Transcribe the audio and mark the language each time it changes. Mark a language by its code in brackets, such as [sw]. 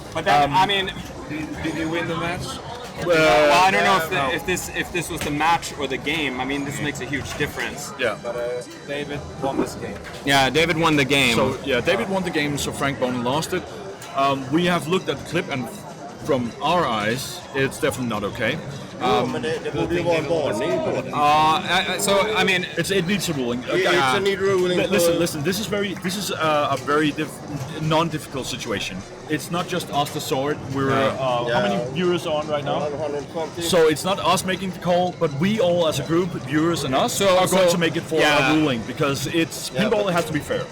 [en] But then, I mean, did you win the match? Well, I don't know if this was the match or the game. I mean, this makes a huge difference. Yeah. But David won this game. Yeah, David won the game. So yeah, David won the game. So Frank Bonen lost it. We have looked at the clip, and from our eyes, it's definitely not okay. [sv] Det borde ju vara en varning på det. [en] So I mean, it needs a ruling. It's a need ruling. Listen. This is a very non-difficult situation. It's not just us that saw it. We're how many viewers are on right now? 120. So it's not us making the call, but we all as a group, viewers and us, are going to make it for a ruling, because it's pinball. It has to be fair.